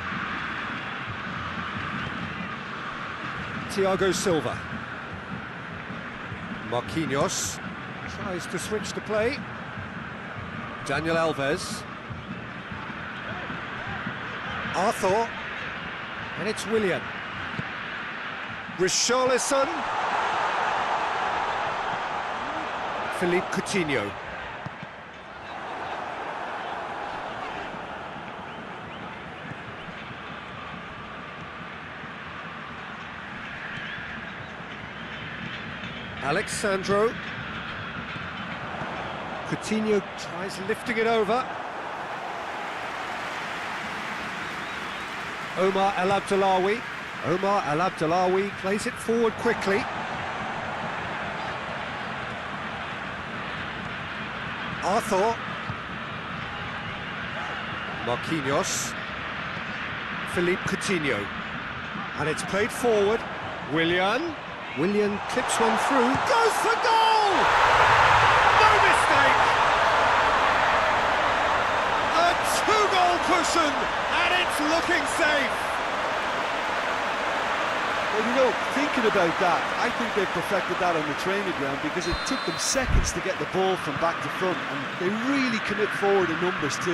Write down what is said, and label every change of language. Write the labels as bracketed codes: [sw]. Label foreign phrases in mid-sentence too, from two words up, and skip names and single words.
[en] Thiago Silva. Marquinhos tries to switch the play. Daniel Alves. Arthur. And it's Willian. Richarlison. Philippe Coutinho. Alexandro. Coutinho tries lifting it over. Omar El Abdellaoui. Omar El Abdellaoui plays it forward quickly. Arthur. Marquinhos. Philippe Coutinho. And it's played forward. Willian. Willian clips one through. Goes for goal! No mistake! A two-goal cushion, and it's looking safe. Well, you know, thinking about that, I think they've perfected that on the training ground because it took them seconds to get the ball from back to front, and they really commit forward in numbers too.